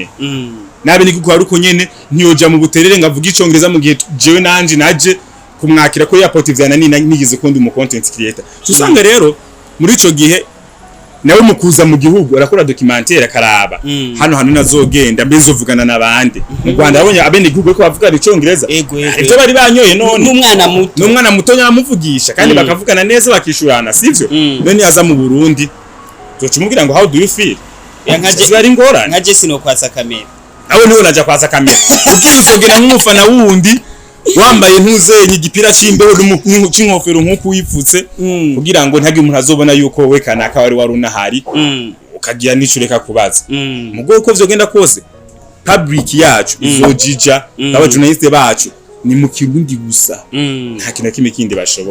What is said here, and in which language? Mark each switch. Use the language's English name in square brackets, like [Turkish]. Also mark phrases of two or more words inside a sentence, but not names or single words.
[Rundi] nyene ntiyoja mu buterere ngavuga Icongereza mu gihe jewe nanje naje kumwakira ko airport vyana nigize kundi mu content creator usanga rero muri ico gihe nawe mukuza mu gihugu arakora documentaire karaba hano nazogenda mbezovugana nabandi mu Rwanda yabonye abene gihugu ko bavuga Icongereza ibyo bari banyoye none n'umwana muto nyamuvugisha kandi bakavugana neza bakishurana sivyo none yaza mu Burundi tocumubwira ngo [English] how do you feel [Rundi] yankaje ari ngora nkaje sino kwatsa kamera aho niho naja kwatsa kamera ugiye uzogera nk'umufana wundi wambaye ntuzenye igipira c'imbeho n'inkofero nkuko wipfutse kugira ngo ntagi umuntu azobona yuko we kanaka wari warunahari ukagira nicureka kubaza mugo uko vyogenda kose public yacu izojija aba journaliste bacu ni mu Kirundi gusa nta kintu kimwe kindi bashobora